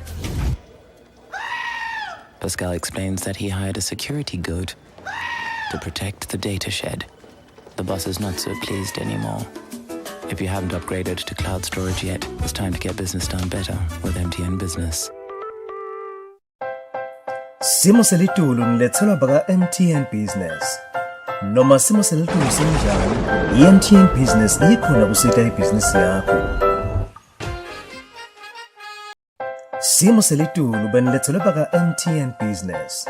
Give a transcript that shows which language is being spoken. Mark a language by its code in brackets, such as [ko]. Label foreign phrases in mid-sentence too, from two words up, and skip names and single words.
[en] Pascal explains that he hired a security goat to protect the data shed. The boss is not so pleased anymore. If you haven't upgraded to cloud storage yet, it's time to get business done better with MTN Business. [ss] Simo selitulu nilethelwa baka MTN Business. Noma simo selitulu sinjani, i-MTN Business ikhona kusita ibhizinisi yakho. Simo selitulu benilethelwa baka MTN Business.